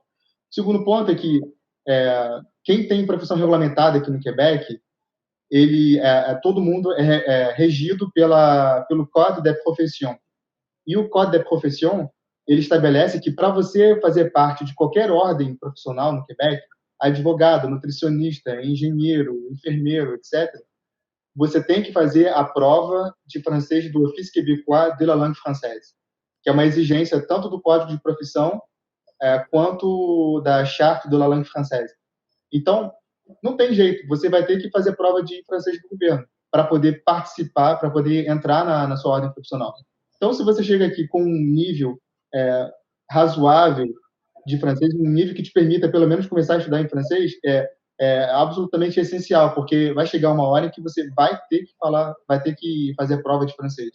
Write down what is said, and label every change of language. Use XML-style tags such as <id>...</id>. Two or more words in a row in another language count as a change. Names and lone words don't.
<pt>O segundo ponto é que quem tem profissão regulamentada aqui no Quebec, todo mundo é regido pelo Code de Profession. E o Code de Profession, ele estabelece que para você fazer parte de qualquer ordem profissional no Quebec, advogado, nutricionista, engenheiro, enfermeiro, etc., você tem que fazer a prova de francês do Office québécois de la langue française, que é uma exigência tanto do Código de Profissão quanto da Charte de la langue française. Então, não tem jeito, você vai ter que fazer prova de francês do governo para poder participar, para poder entrar na sua ordem profissional. Então, se você chega aqui com um nível razoável de francês, um nível que te permita, pelo menos, começar a estudar em francês, é absolutamente essencial, porque vai chegar uma hora em que você vai ter que falar, vai ter que fazer prova de francês.</pt>